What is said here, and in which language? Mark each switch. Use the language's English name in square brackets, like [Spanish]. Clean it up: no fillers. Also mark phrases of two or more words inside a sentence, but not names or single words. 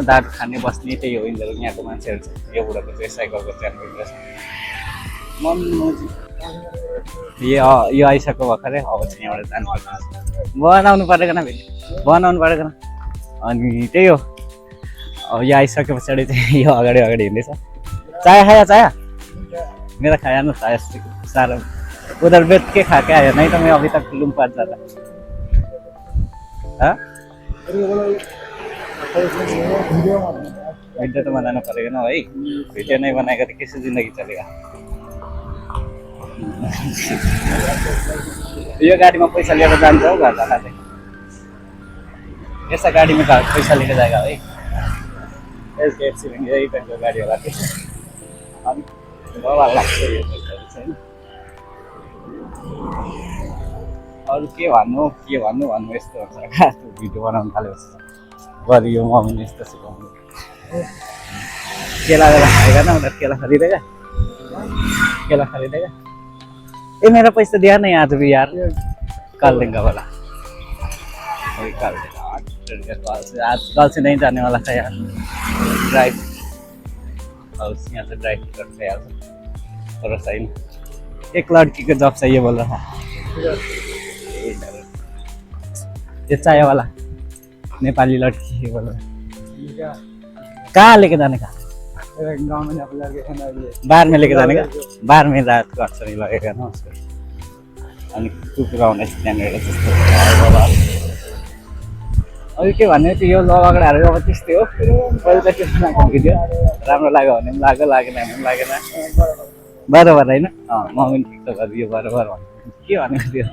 [Nepali] दारू खाने बस्ने त्यही हो यिनीहरू यहाँको मान्छेहरू चाहिँ। यो बुढाको चाहिँ साइकलको च्यानल रहेछ यो आइसक्यो भर्खरै। अब चाहिँ यहाँबाट जानुपर्छ, बनाउनु परेको न। अनि त्यही हो, अब यो आइसके पछाडि चाहिँ यो अगाडि हिँड्दैछ। [Hindi] चाया मेरा खाया ना चाय सारा उधर बैठ के खा के आया, नहीं तो मैं अभी तक लूम पास जाता। हाँ वीडियो तो बनाना पड़ेगा ना भाई, वीडियो नहीं बनाएगा तो कैसे जिंदगी चलेगा। [Nepali] यो गाड़ी में पैसा लिएर जान्छ हो घर जाँदा चाहिँ। [Hindi] ऐसा गाड़ी में पैसा लेके जाएगा भाई। [Nepali] एसकेएफसी में यही टाइपको गाडी होला त्यो। अनि डर लाग्छ यो चाहिँ। अरू के भन्नु यस्तो हुन्छ क्या भिडियो बनाउनु थालेपछि। गरी यो मम्मीले यस्तो सिकाउनु। [Hindi] केला खाएगा ना उधर, केला खरीदेगा। ए मेरा पैसा दिया नहीं आज भी यार, कल देंगे वाला। वही कल देगा, आज कल से नहीं जाने वाला था यार ड्राइव। और यहाँ से ड्राइव करते यार थोड़ा सही। एक लड़की को जॉब चाहिए बोल रहा था, ये चाय वाला नेपाली लड़की बोल रहा। कहाँ लेके जाने का? गाँव में बाहर में लेके जाने का। बाहर में रात को अच्छा नहीं लगेगा ना उसको। [Nepali] अनि कुकुर आउने त्यहाँनिर त्यस्तो बाबा। अरू के भन्ने त्यो यो लगडाहरू अब त्यस्तै हो। पहिले त त्यस्तो लाग्यो भिडियो, राम्रो लाग्यो भने पनि लाग्यो, लागेन भने पनि लागेन। बराबर होइन। म पनि ठिक त गरिदियो बराबर भन्नु के भनेको थियो।